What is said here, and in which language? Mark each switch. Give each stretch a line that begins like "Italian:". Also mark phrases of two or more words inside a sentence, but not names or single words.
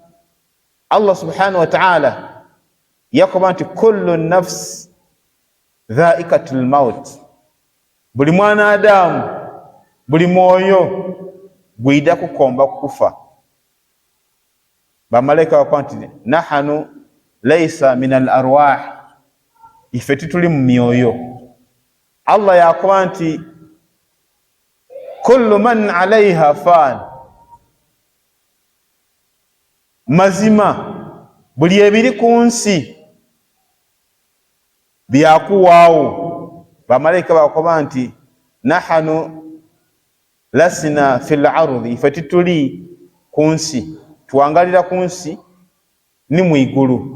Soga: Allah
Arabic: سبحانه وتعالى
Soga: yakoba nti
Arabic: كل نفس ذائقة الموت,
Soga: buli mwana Adamu, buli mwoyo gwida kukomba kufa. Bamalayika bakoba nti
Arabic: نحن ليس من الأرواح,
Soga: ife tituli mu myoyo. Allah yakoba nti
Arabic: كل من عليها فان,
Soga: mazima buli ebiri ku nsi byakuwaawo. Bamalayika bakoba nti
Arabic: نحن لسنا في الأرض,
Soga: ife tituli ku nsi, tuwangalira ku nsi ni mwigulu.